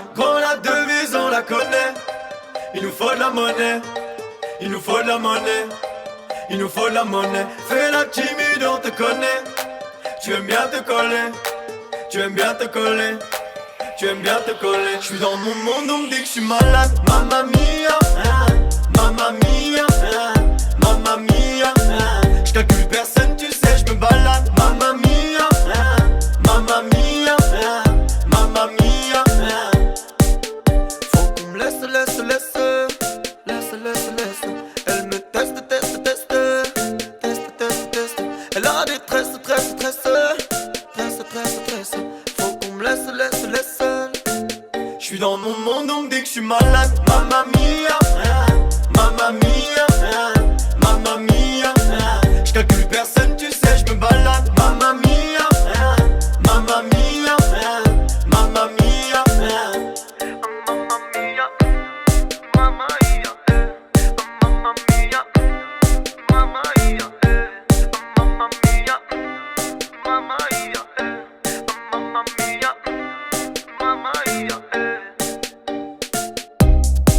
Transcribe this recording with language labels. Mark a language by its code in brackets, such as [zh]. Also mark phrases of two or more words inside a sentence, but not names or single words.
[fr] Quand la devise on la connaît, il nous faut de la monnaie. Il nous faut de la monnaie, il nous faut de la monnaie. Fais la timide on te connaît. Tu aimes bien te coller, tu aimes bien te coller. Tu aimes bien te coller. Je suis dans mon monde, on me dit que je suis malade. [it] Mamma mia, mamma mia, mamma mia. [fr] Je calcule personne, tu sais, je me balade. [it] Mamma mia, mamma mia, mamma mia. [fr] Faut qu'on me laisse. Elle me teste. Elle a des tresses. Faut qu'on me laisse. Je suis dans mon monde, on me dit que je suis malade. [it] Mamma mia, mamma mia, mamma mia. [fr] Je calcule personne, tu sais, je me balade. [it] Mamma mia, mamma mia, mamma mia. Mamma mia, mamma mia, mamma mia, mamma mia, mamma mia, mamma mia, mamma mia, mamma mia.